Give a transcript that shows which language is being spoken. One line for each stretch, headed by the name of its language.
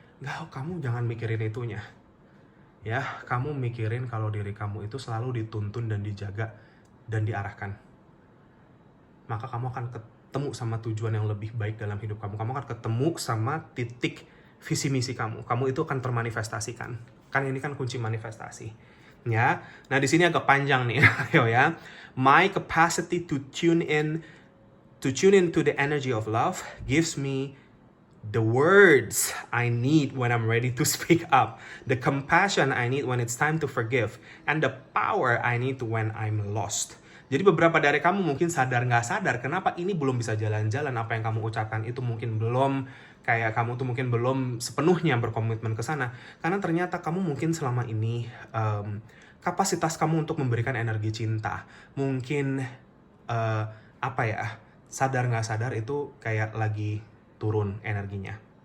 Indonesian: Nggak, kamu jangan mikirin itunya. Ya, kamu mikirin kalau diri kamu itu selalu dituntun dan dijaga dan diarahkan. Maka kamu akan ketemu sama tujuan yang lebih baik dalam hidup kamu. Kamu akan ketemu sama titik visi misi kamu. Kamu itu akan termanifestasikan. Kan ini kan kunci manifestasi. Ya. Nah, di sini agak panjang nih, ayo ya.
English: My capacity to tune into the energy of love gives me the words I need when I'm ready to speak up, the compassion I need when it's time to forgive, and the power I need when I'm lost.
Indonesian: Jadi beberapa dari kamu mungkin sadar nggak sadar kenapa ini belum bisa jalan-jalan, apa yang kamu ucapkan itu mungkin belum, kayak kamu tuh mungkin belum sepenuhnya berkomitmen ke sana. Karena ternyata kamu mungkin selama ini kapasitas kamu untuk memberikan energi cinta mungkin sadar nggak sadar itu kayak lagi turun energinya.